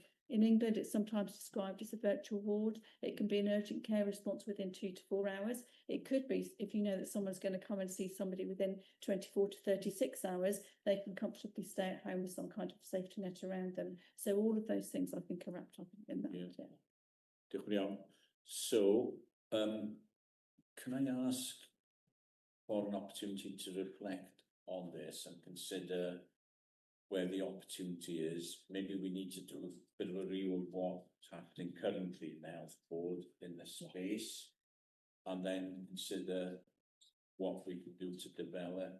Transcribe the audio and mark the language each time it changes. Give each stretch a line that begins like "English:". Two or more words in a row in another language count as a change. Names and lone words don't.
English: In England, it's sometimes described as a virtual ward. It can be an urgent care response within 2 to 4 hours. It could be, if you know that someone's going to come and see somebody within 24 to 36 hours, they can comfortably stay at home with some kind of safety net around them. So all of those things, I think, are wrapped up in that.
Welsh: Diolch yn iawn.
English: So, can I ask for an opportunity to reflect on this and consider where the opportunity is? Maybe we need to do a bit of a review of what's happening currently in the health board in this space, and then consider what we can do to develop.